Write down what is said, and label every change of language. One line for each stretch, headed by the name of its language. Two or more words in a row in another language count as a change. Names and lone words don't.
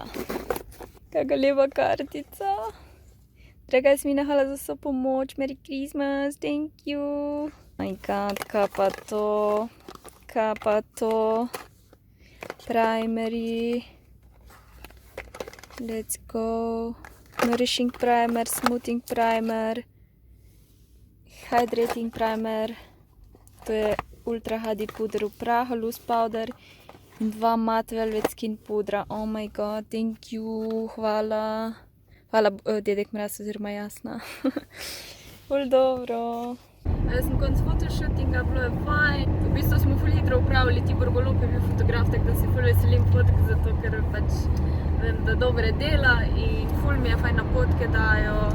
Slovenian: Kakšna lepa kartica. Draga Jasmina, hvala za vso pomoč.
English: Merry Christmas, thank you. Oh my god,
Slovenian: kaj pa to? Kaj pa to?
English: Primary. Let's go. Nourishing primer, smoothing primer. Hydrating primer.
Slovenian: To je Ultra HD puder v prahu,
English: loose powder. In 2 matte velvet skin pudra. Oh my god, thank you,
Slovenian: hvala. Hvala, dedek Mraz oziroma Jasna. Ful dobro. Jaz sem konc fotoshootinga, bilo je fajn. V bistvu smo ful hitro upravili, Tibor Golob je bil fotograf, tako da se ful veselim fotk, zato ker pač vem, da dobre dela in ful mi je fajn napotke dajo.